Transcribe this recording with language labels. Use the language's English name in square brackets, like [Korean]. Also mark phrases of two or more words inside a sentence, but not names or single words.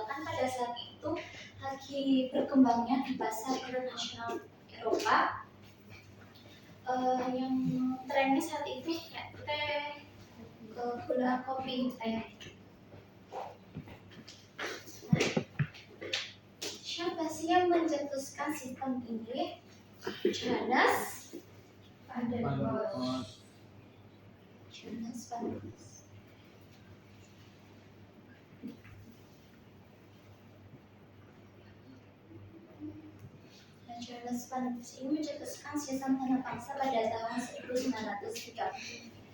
[Indonesian] Kan pada saat itu lagi berkembangnya di pasar internasional Eropa, yang trennya saat itu kayak teh, gula, kopi, teh. Siapa sih yang mencetuskan sistem ini? Johannes van der Bosch. Johannes van der Bosch. Johannes van der Bosch ini mencetuskan sistem tanah paksa pada tahun 1930.